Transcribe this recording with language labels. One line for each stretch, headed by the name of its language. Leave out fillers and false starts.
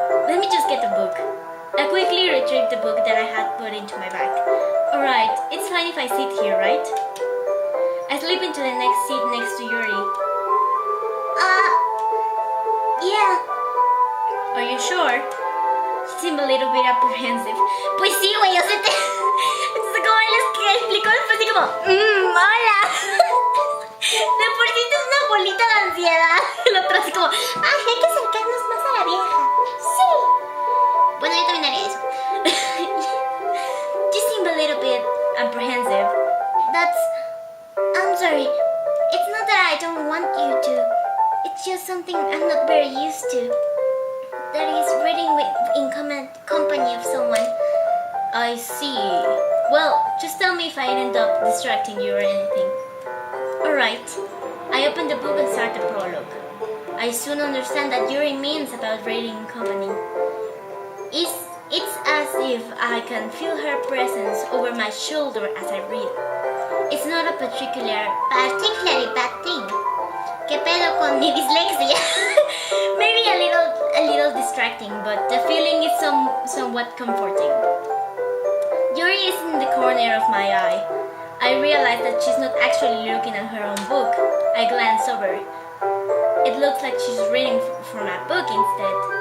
English: Let me just get the book. I quickly retrieved the book that I had put into my bag. Alright, it's fine if I sit here, right? I slip into the next seat next to Yuri. Yeah. Are you sure? She seemed a little bit apprehensive.
Spanish: Pues sí, güey, o sea, entonces como les explicó después así como, hola. De por sí es una bolita de ansiedad. El otro así como, hay que acercarnos más a la vieja. Sí. Bueno, yo también haría eso.
English: You seem a little bit apprehensive. I'm sorry. It's not that I don't want you to. It's just something I'm not very used to. That is reading in company of someone. I see. Well, just tell me if I end up distracting you or anything. Alright. I open the book and start the prologue. I soon understand that Yuri means about reading in company. It's as if I can feel her presence over my shoulder as I read. It's not a particularly bad thing.
Spanish: ¿Qué pedo con mi dislexia?
English: Maybe a little distracting, but the feeling is somewhat comforting. Yuri is in the corner of my eye. I realize that she's not actually looking at her own book. I glance over. It looks like she's reading from a book instead.